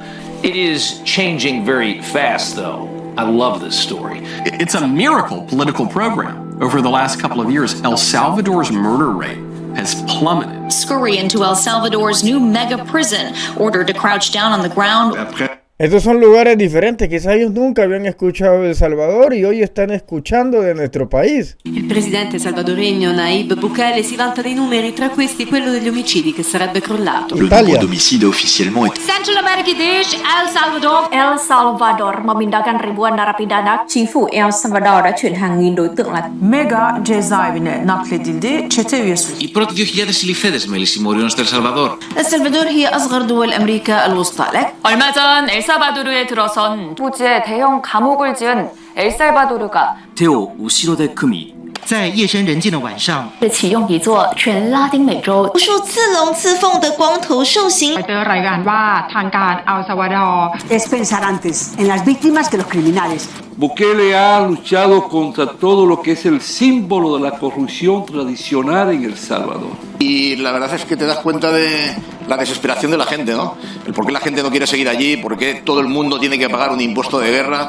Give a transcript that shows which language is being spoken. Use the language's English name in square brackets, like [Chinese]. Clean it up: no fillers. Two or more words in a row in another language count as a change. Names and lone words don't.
[English] It is changing very fast, though. I love this story. It's a miracle political program. Over the last couple of years, El Salvador's murder rate has plummeted. Scurry into El Salvador's new mega prison, ordered to crouch down on the ground. [Spanish] Estos son lugares diferentes, quizás ellos nunca habían escuchado de El Salvador y hoy están escuchando de nuestro país. [Italian] Il presidente salvadoregno Nayib Bukele si vanta dei numeri, tra questi quello degli omicidi che sarebbe crollato. [French] Le nombre d'homicides officiellement est. [English] Central American dish, El Salvador. [Indonesian] El Salvador memindahkan ribuan narapidana. [Vietnamese] Chính phủ El Salvador đã chuyển hàng nghìn đối tượng là [Turkish] mega cezaevine nakledildi. Çete üyesi. [Greek] Οι πρώτοι 2.000 συλληφθέντες μέλη συμμοριών στο Ελσαλβαδόρ. [Arabic] El Salvador هي أصغر دول أمريكا الوسطى. [Korean] 얼마 전 엘살바도르에 들어선 토지에 대형 감옥을 지은 엘살바도르가 [Japanese] 手を後ろで組み [Chinese] 在夜深人静的晚上，启用一座全拉丁美洲无数刺龙刺凤的光头兽形。 [Thai] รายงานว่าทางการอัลซาวาดอร์ [Spanish] es pensar antes en las víctimas que los criminales. Bukele ha luchado contra todo lo que es el símbolo de la corrupción tradicional en El Salvador. Y la verdad es que te das cuenta de la desesperación de la gente, ¿no? El por qué la gente no quiere seguir allí, por qué todo el mundo tiene que pagar un impuesto de guerra.